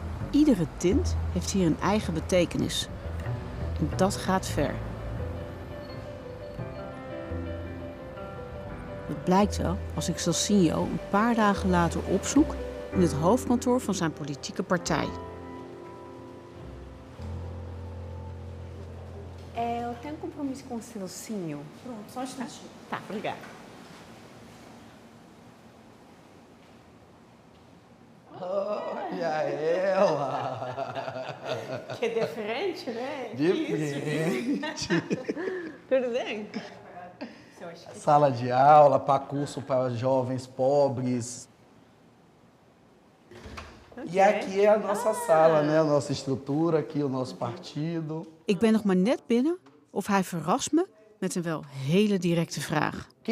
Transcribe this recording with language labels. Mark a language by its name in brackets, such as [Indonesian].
[Dutch] Iedere tint heeft hier een eigen betekenis. En dat gaat ver. Blijkt wel als ik Celcinho een paar dagen later opzoek in het hoofdkantoor van zijn politieke partij. [Portuguese] Eu tenho compromisso com o Celcinho. Pronto, só um instantinho. Tá, obrigada. Olha ela! Que diferente, né? Diferente. Tudo bem? Sala de aula para curso para jovens pobres. E aqui é a nossa sala, né? A nossa estrutura, aqui o nosso partido. [Dutch] Ik ben nog maar net binnen of hij verrast me met een wel hele directe vraag.